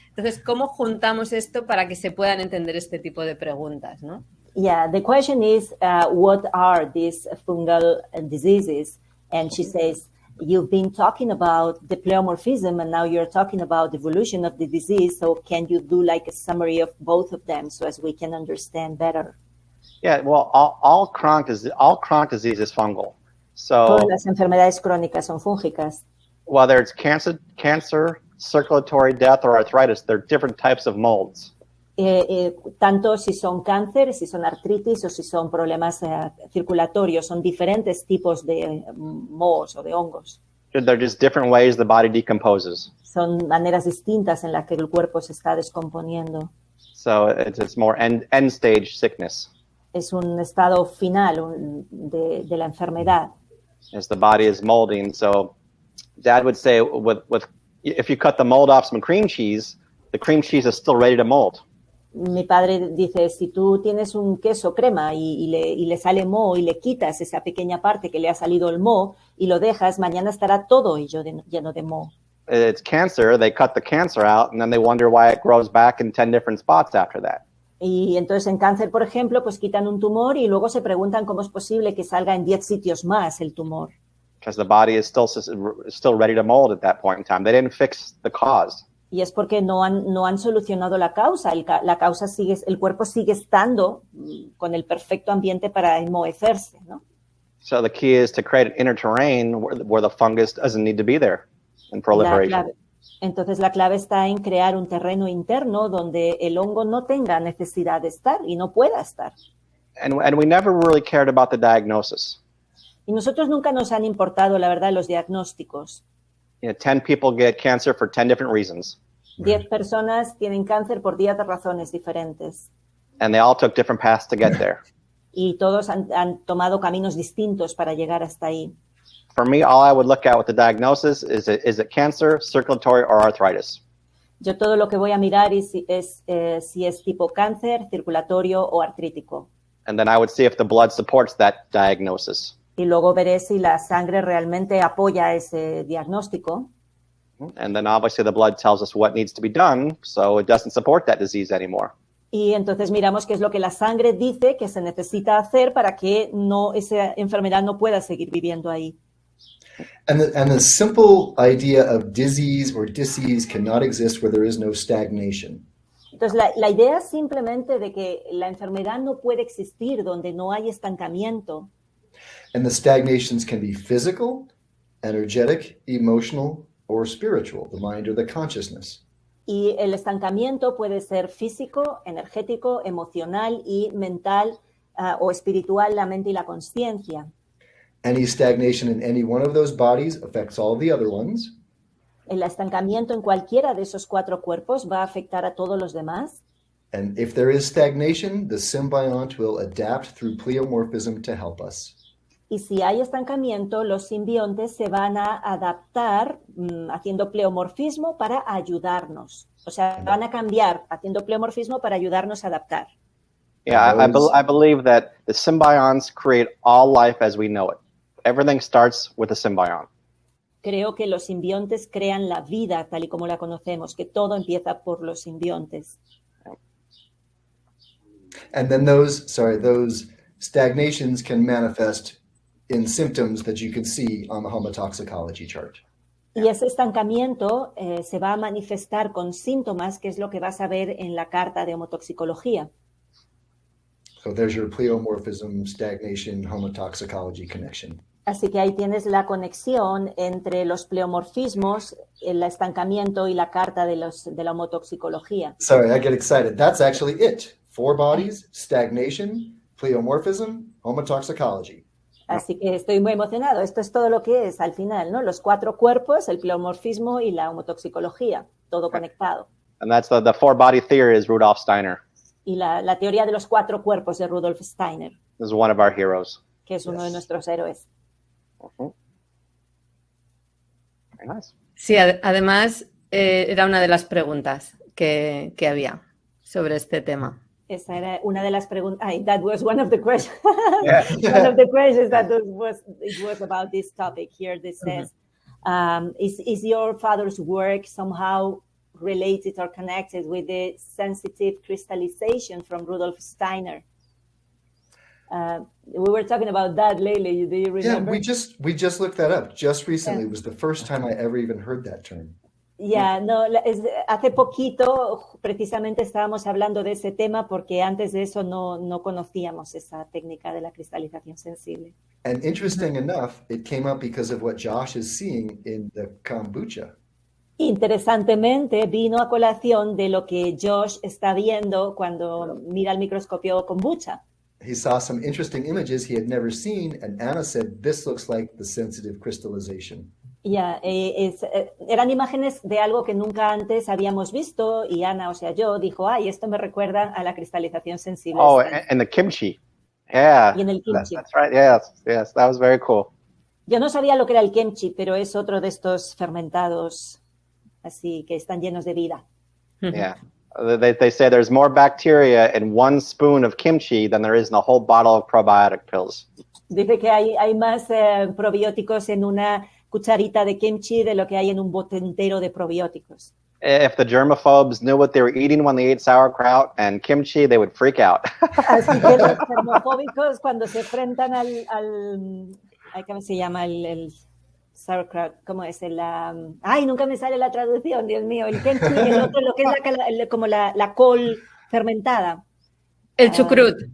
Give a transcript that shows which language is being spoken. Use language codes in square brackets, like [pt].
[es] Entonces, ¿cómo juntamos esto para que se puedan entender este tipo de preguntas, ¿no? [en] Yeah, the question is, what are these fungal diseases? And she says, you've been talking about the pleomorphism, and now you're talking about the evolution of the disease. So can you do like a summary of both of them so as we can understand better? Yeah, well, all chronic disease is fungal. So [es] todas las enfermedades crónicas son fúngicas. [en] Whether it's cancer, circulatory death, or arthritis, they're different types of molds. [es] Tanto si son cáncer, si son artritis o si son problemas circulatorios, son diferentes tipos de mohos o de hongos. [en] They're just different ways the body decomposes. [es] Son maneras distintas en las que el cuerpo se está descomponiendo. [en] So it's more end stage sickness. [es] Es un estado final de la enfermedad. [en] As the body is molding. So Dad would say, if you cut the mold off some cream cheese, the cream cheese is still ready to mold. [es] Mi padre dice, si tú tienes un queso crema y le sale moho y le quitas esa pequeña parte que le ha salido el moho y lo dejas, mañana estará todo lleno de moho. [en] It's cancer, they cut the cancer out and then they wonder why it grows back in 10 different spots after that. [es] Y entonces en cáncer, por ejemplo, pues quitan un tumor y luego se preguntan cómo es posible que salga en 10 sitios más el tumor. [en] Because the body is still ready to mold at that point in time. They didn't fix the cause. [es] Y es porque no han solucionado la causa. La causa el cuerpo sigue estando con el perfecto ambiente para enmohecerse, ¿no? [en] So the key is to create an inner terrain where the fungus doesn't need to be there in proliferation. [es] Entonces la clave está en crear un terreno interno donde el hongo no tenga necesidad de estar y no pueda estar. [en] And we never really cared about the diagnosis. [es] Y nosotros nunca nos han importado, la verdad, los diagnósticos. [en] 10 people get cancer for 10 different reasons. [es] 10 personas tienen cáncer por 10 razones diferentes. [en] And they all took different paths to get there. [es] Y todos han tomado caminos distintos para llegar hasta ahí. [en] For me, all I would look at with the diagnosis is it cancer, circulatory, or arthritis? [es] Yo todo lo que voy a mirar es si es tipo cáncer, circulatorio o artrítico. [en] And then I would see if the blood supports that diagnosis. [es] Y luego veré si la sangre realmente apoya ese diagnóstico. [en] And then obviously the blood tells us what needs to be done, so it doesn't support that disease anymore. [es] Y entonces miramos qué es lo que la sangre dice que se necesita hacer para que esa enfermedad no pueda seguir viviendo ahí. [en] And the simple idea of disease or disease cannot exist where there is no stagnation. [es] Entonces la idea simplemente de que la enfermedad no puede existir donde no hay estancamiento. [en] And the stagnations can be physical, energetic, emotional, or spiritual, the mind or the consciousness. [es] Y el estancamiento puede ser físico, energético, emocional y mental o espiritual, la mente y la consciencia. [en] Any stagnation in any one of those bodies affects all the other ones. [es] El estancamiento en cualquiera de esos 4 cuerpos va a afectar a todos los demás. [en] And if there is stagnation, the symbiont will adapt through pleomorphism to help us. [es] Y si hay estancamiento, los simbiontes se van a adaptar haciendo pleomorfismo para ayudarnos. O sea, van a cambiar haciendo pleomorfismo para ayudarnos a adaptar. [en] Yeah, I believe that the symbionts create all life as we know it. Everything starts with a symbiont. [es] Creo que los simbiontes crean la vida tal y como la conocemos, que todo empieza por los simbiontes. [en] And then those stagnations can manifest in symptoms that you can see on the homotoxicology chart. [es] Y ese estancamiento se va a manifestar con síntomas, que es lo que vas a ver en la carta de homotoxicología. [en] So there's your pleomorphism, stagnation, homotoxicology connection. [es] Así que ahí tienes la conexión entre los pleomorfismos, el estancamiento y la carta de la homotoxicología. [en] Sorry, I get excited. That's actually it. 4 bodies, stagnation, pleomorphism, homotoxicology. [es] Así que estoy muy emocionado. Esto es todo lo que es al final, ¿no? Los 4 cuerpos, el pleomorfismo y la homotoxicología, todo conectado. [en] And that's the 4-body theory is Rudolf Steiner. [es] Y la teoría de los 4 cuerpos de Rudolf Steiner, [en] This is one of our heroes. [es] que es uno de nuestros héroes. [en] Very nice. [es] Sí, además era una de las preguntas que había sobre este tema. Esa era una de las preguntas. [en] That was one of the questions. Yeah. One of the questions that it was about this topic here. This says, is your father's work somehow related or connected with the sensitive crystallization from Rudolf Steiner? We were talking about that lately. Do you remember? Yeah, we just looked that up just recently. It was the first time I ever even heard that term. [es] Ya, no, hace poquito precisamente estábamos hablando de ese tema porque antes de eso no conocíamos esa técnica de la cristalización sensible. [en] And interesting enough, it came up because of what Josh is seeing in the kombucha. [es] Interesantemente, vino a colación de lo que Josh está viendo cuando mira el microscopio kombucha. [en] He saw some interesting images he had never seen, and Anna said, "This looks like the sensitive crystallization." [es] Ya, eran imágenes de algo que nunca antes habíamos visto y Ana, o sea, yo, dijo, esto me recuerda a la cristalización sensible. [en] Oh, and the kimchi. Yeah. [es] Y en el kimchi. [en] That's right. Yes, that was very cool. [es] Yo no sabía lo que era el kimchi, pero es otro de estos fermentados así que están llenos de vida. [en] Yeah. They say there's more bacteria in 1 spoon of kimchi than there is in a whole bottle of probiotic pills. [es] Dice que hay más probióticos en una cucharita de kimchi de lo que hay en un bote entero de probióticos. [en] If the germaphobes knew what they were eating when they ate sauerkraut and kimchi, they would freak out. [es] Así que los germofóbicos cuando se enfrentan al ¿cómo se llama? El sauerkraut, ¿cómo es? Nunca me sale la traducción, Dios mío. El kimchi y el otro, lo que es como la col fermentada. El chucrut.